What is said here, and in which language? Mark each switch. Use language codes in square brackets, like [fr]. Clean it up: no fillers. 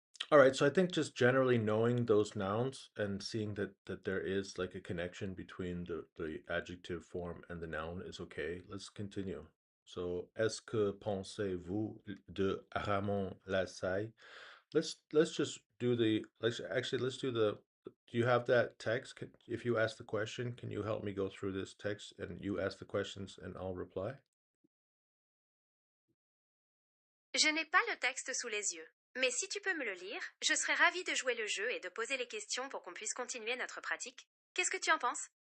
[en] All right, so I think just generally knowing those nouns and seeing that there is like a connection between the adjective form and the noun is okay. Let's continue. [fr] So, est-ce que pensez-vous de Ramon Lassalle? [en] Let's just do the let's do the do you have that text? If you ask the question, can you help me go through this text and you ask the questions and I'll reply? [fr] Je n'ai pas le texte sous les yeux, mais si tu peux me le lire, je serais ravie de jouer le jeu et de poser les questions pour qu'on puisse continuer notre pratique. Qu'est-ce que tu en penses?